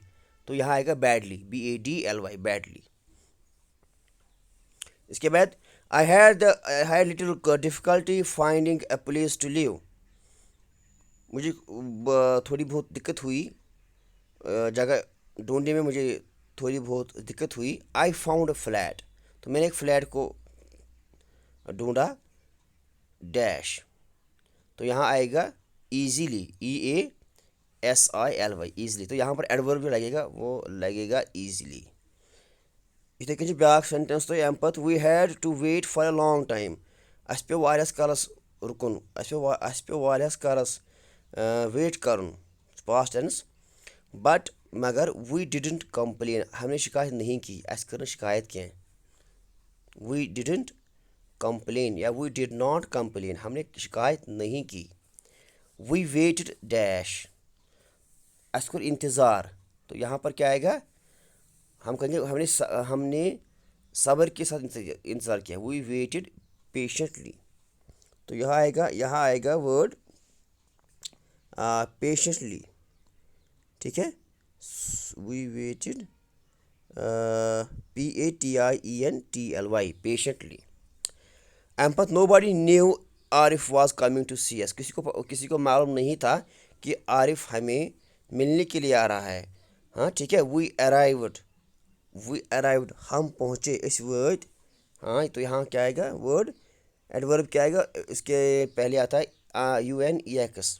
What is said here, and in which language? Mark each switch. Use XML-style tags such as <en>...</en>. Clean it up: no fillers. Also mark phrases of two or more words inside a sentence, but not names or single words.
<hi>तो यहाँ आएगा बैडली,</hi> <en>B A D L Y</en> <hi>बैडली। इसके बाद</hi> <en>I had little difficulty finding a place to live,</en> <hi>मुझे थोड़ी बहुत दिक्कत हुई जगह ढूंढने में, मुझे थोड़ी बहुत दिक्कत हुई।</hi> <en>I found a flat,</en> <hi>तो मैंने एक फ्लैट को ढूंढा डैश। तो यहाँ आएगा ईजीली,</hi> <en>E A S I L Y</en> <hi>ईजिली। तो यहाँ पर एडवर्ब जो लगेगा वो लगेगा ईजिली।</hi> <ks>इथे कन ब्याक सेंटेंस तो अम पत</ks> <en>we had to wait for a long time,</en> <ks>अस पे वारियास कालस रुकन, अस पे वारियास कालस वेट करन</ks> <en>past tense.</en> <hi>बट मगर</hi> <en>we didn't complain,</en> <hi>हमने शिकायत नहीं की,</hi> <ks>अस कर शिकायत कह।</ks> <en>we didn't complain or we did not complain,</en> <hi>हमने शिकायत नहीं की।</hi> <en>we waited dash,</en> <ks>अस कर इंतज़ार।</ks> <hi>तो यहाँ पर क्या आएगा, हम कहेंगे हमने सब्र के साथ इंतज़ार किया।</hi> <en>we waited patiently.</en> <hi>तो यहाँ आएगा</hi> <en>word patiently</en> <hi>ठीक है।</hi> <en>we waited PATIENTLY patiently.</en> <ks>एम पत</ks> <en>no body knew Arif was coming to see us,</en> <hi>किसी को मालूम नहीं था कि आरिफ हमें मिलने के लिए आ रहा है। हाँ ठीक है।</hi> <en>we arrived,</en> <hi>हम पहुँचे, इस वर्ड। हाँ तो यहाँ क्या आएगा</hi> <en>word adverb</en> <hi>क्या आएगा, इसके पहले आता है UNEX।</hi>